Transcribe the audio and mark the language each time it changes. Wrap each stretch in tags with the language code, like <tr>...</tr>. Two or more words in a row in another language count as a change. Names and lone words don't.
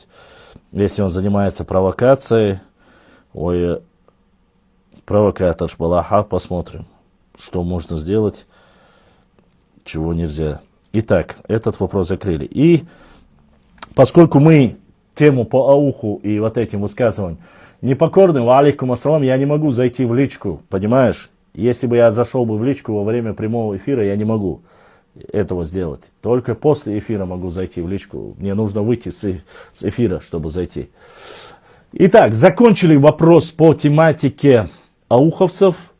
<ru>Если он занимается провокацией, ой, провокатор Шбалаха, посмотрим, что можно сделать, чего нельзя. Итак, этот вопрос закрыли. И поскольку мы тему по ауху и вот этим высказываниям непокорны,</ru> <ar>وعليكم السلام,</ar> <ru>я не могу зайти в личку, понимаешь? Если бы я зашел бы в личку во время прямого эфира, я не могу этого сделать. Только после эфира могу зайти в личку. Мне нужно выйти с эфира, чтобы зайти. Итак, закончили вопрос по тематике ауховцев.</ru>